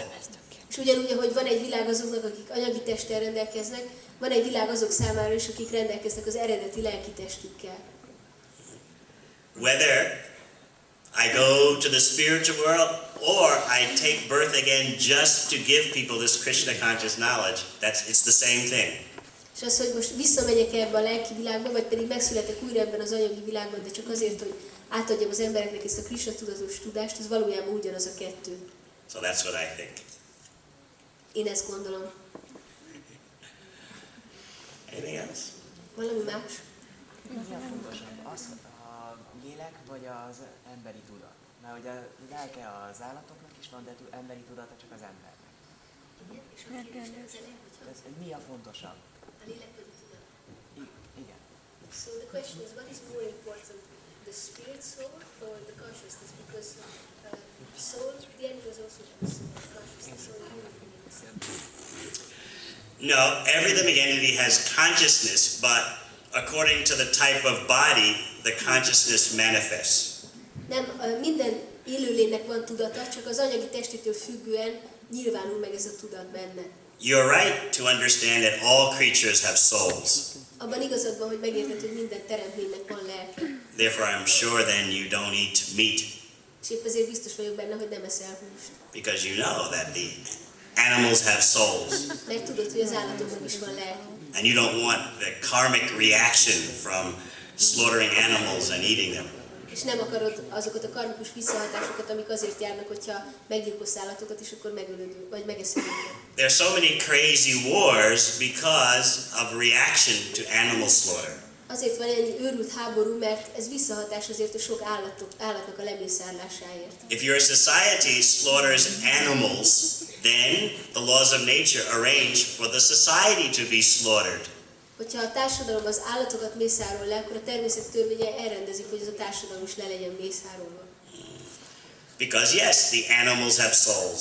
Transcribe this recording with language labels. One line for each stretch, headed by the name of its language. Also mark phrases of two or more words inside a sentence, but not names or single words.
Hungarian: És ugyanúgy, ahogy van egy világ azoknak, akik anyagi testtel rendelkeznek, van egy világ azok számára is, akik rendelkeznek az eredeti lelki testükkel.
English: Whether I go to the spiritual world or I take birth again just to give people this Krishna conscious knowledge, it's the same thing.
Hungarian: És az, hogy most visszamegyek ebbe a lelki világba, vagy pedig megszületek újra ebben az anyagi világban, de csak azért, hogy átadjam az embereknek ezt a Krishna tudatos tudást, az valójában ugyanaz a kettő.
English: So that's what I think.
Hungarian: Én ezt gondolom.
English: Anything else?
Hungarian: Valami más? Mi a fontosabb, az a lélek vagy az emberi tudat? Mert ugye a lelke az állatoknak is van, de emberi tudata csak az embernek. Ez, mi a fontosabb? A lélek vagy a tudat? Igen.
English: So the question is, what is more important, the spirit soul or the consciousness? Because soul, the end was also consciousness, so No, every living entity has consciousness, but according to the type of body, the consciousness manifests.
Hungarian: Nem, minden élőlénynek van tudata, csak az anyagi testétől függően nyilvánul meg ez a tudat benne.
English: You're right to understand that all creatures have souls.
Hungarian: Abban igazad van, hogy megérted, hogy minden teremtménynek van lelke.
English: Therefore, I'm sure then you don't eat meat,
Hungarian: És épp ezért biztos vagyok benne, hogy nem eszel húst.
English: because you know that the animals have souls.
Hungarian: Mert tudod, hogy az állatoknak is van lelke.
English: And you don't want the karmic reaction from slaughtering animals and eating them.
Hungarian: És nem akarod azokat a karmikus visszahatásokat, amik azért járnak, hogyha meggyilkolsz állatokat, és akkor megölöd, vagy megeszed őket.
English: There are so many crazy wars because of reaction to animal slaughter.
Hungarian: Azért van ennyi őrült háború, mert ez visszahatás azért a sok állatnak a lemészárlásáért.
English: If your society slaughters animals, then the laws of nature arrange for the society to be slaughtered.
Hungarian: Hogyha a társadalom az állatokat mészárol le, akkor a természet törvényei elrendezik, hogy ez a társadalom is le legyen mészárolva.
English: Because yes, the animals have souls.